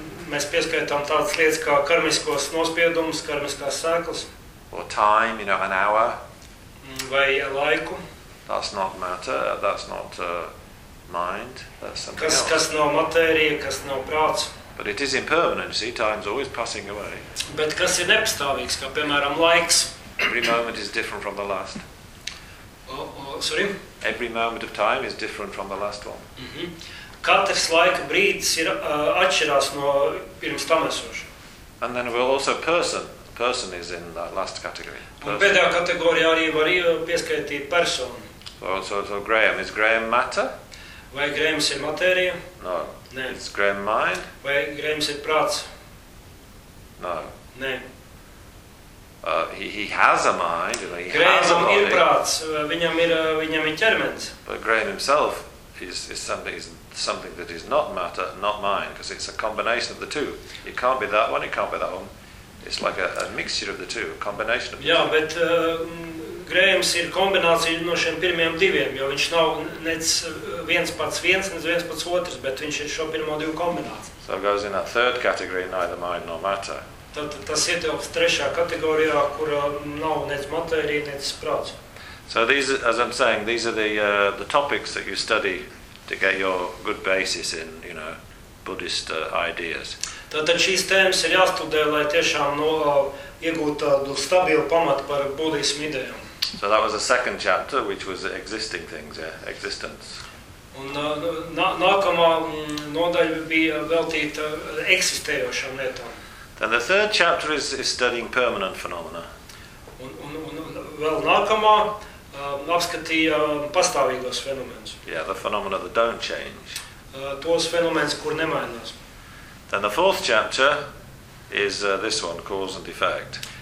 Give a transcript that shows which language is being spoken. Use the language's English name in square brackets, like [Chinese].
[Latvian] Mēs pieskaitām tādas lietas kā karmiskos nospiedumus, karmiskās sēklas. [English] Or time, you know, an hour. [Latvian] Vai laiku. [English] That's not matter, that's not mind, that's something [Latvian] kas, [English] else. [Latvian] Kas nav matērija, kas nav prāts. [English] But it is impermanent, see, time's always passing away. [Latvian] Bet kas ir nepastāvīgs, kā piemēram laiks. [English] Every moment is different from the last. Sorry? Every moment of time is different from the last one. Mm-hmm. [Latvian] Katrs laika brīdis ir atšķirās no pirms tam esošā. [English] And then we'll also person. Person is in that last category. [Latvian] Un pēdējā kategorijā arī var pieskaitīt personu. [English] So Graham. Is Graham matter? [Latvian] Vai Grahams ir matērija? [English] No. [Latvian] Nē. [English] Is Graham mind? [Latvian] Vai Grahams ir prāts? [English] No. [Latvian] Nē. [English] He has a mind. You know, [Latvian] Grahamam ir prāts. Viņam ir ķermens. [English] But Graham himself is something that is not matter, not mind, because it's a combination of the two. It can't be that one, it can't be that one. It's like a mixture of the two, a combination of the [Latvian] Jā, Jā, bet Grahams ir kombinācija no šiem pirmajiem diviem, jo viņš nav nec viens pats viens, nec viens pats otrs, bet viņš ir šo pirmo divu kombinācija. [English] So it goes in that third category, neither mind nor matter. [Latvian] Tas ietilps trešā kategorijā, kura nav nec matērija, nec prāts. [English] So these, as I'm saying, these are the topics that you study to get your good basis in, you know, Buddhist ideas. [Latvian] Tātad šīs tēmas ir jāstudē, lai tiešām iegūtu tādu stabilu pamatu par budismu idejām. [English] So that was the second chapter, which was existing things, yeah, existence. [Latvian] Un nākamā nodaļa bija veltīta eksistējošām lietām. [English] Then the third chapter is studying permanent phenomena. [Latvian] Un vēl nākamā apskatīja pastāvīgos fenomenus. [English] Yeah, the phenomena that don't change. [Latvian] Tos fenomenus, kur nemainās. [English] Then the fourth chapter is this one, cause and effect.